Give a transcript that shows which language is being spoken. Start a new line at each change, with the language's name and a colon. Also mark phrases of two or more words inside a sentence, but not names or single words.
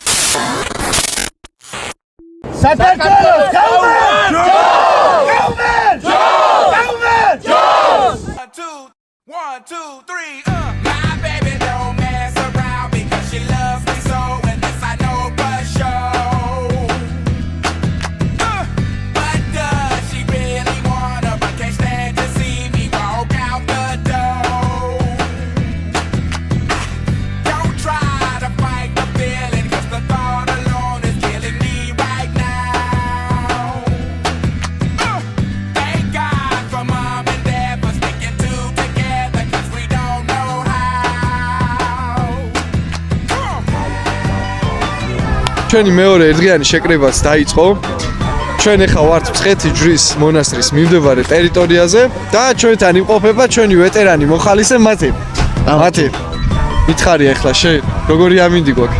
Georgian: საქართველოს გაუმენ!
English: One, two, three, My baby don't mess around because she loves me so, and this I know for sure. But does she really wanna, but can't stand to see me walk out the door? Don't try to fight the feeling, cause the thought alone is killing me right now. Thank God for mom and dad for sticking together, cause we don't know how.
Georgian: ჩვენი მეორე ერთდღიანი შეკრებაც დაიწყო. ჩვენ ახლა ვართ მცხეთი ჯვრის მონასტრის მიმდებარე ტერიტორიაზე და ჩვენთან იმყოფება ჩვენი ვეტერანი მოხალისე მათე. მითხარი ახლა შენ როგორი ამინდი გვაქვს?